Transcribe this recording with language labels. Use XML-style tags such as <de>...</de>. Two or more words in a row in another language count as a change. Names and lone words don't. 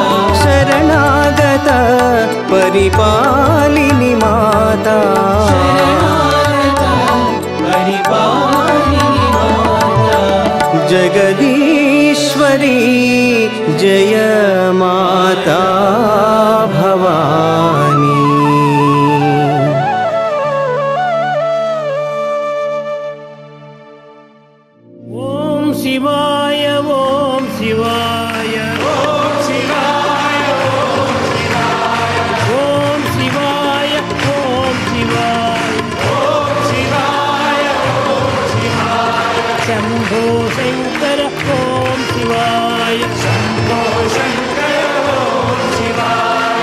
<hi>शरणागत परिपालिनी माता शरणागत परिपालिनी माता जगदीश्वरी जय माता भवानी</hi> <sa>ఓం శివాయ ఓం శివాయ ఓం శివాయ ఓం శివాయ ఓం శివాయ ఓం శివాయ ఓం శివాయ శంభో శంకర ఓం శివాయ శంభో శంకర ఓం శివాయ</sa>